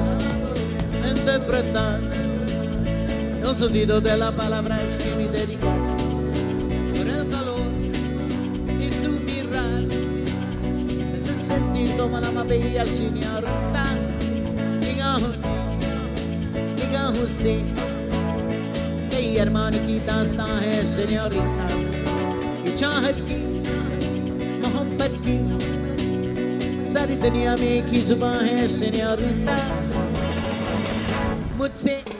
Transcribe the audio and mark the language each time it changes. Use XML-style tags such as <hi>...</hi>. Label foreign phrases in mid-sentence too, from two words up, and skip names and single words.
<es>podré interpretar el sonido de la palabra es que me dedicas, por el calor de tu mirar, ese sentir como la más bella señorita,</es> <hi>निगाहों से कई अरमान की दास्तां है सेñorita, ये चाहत की मोहब्बत की सारी दुनिया में एक ही जुबान है सेñorita, मुझसे</hi>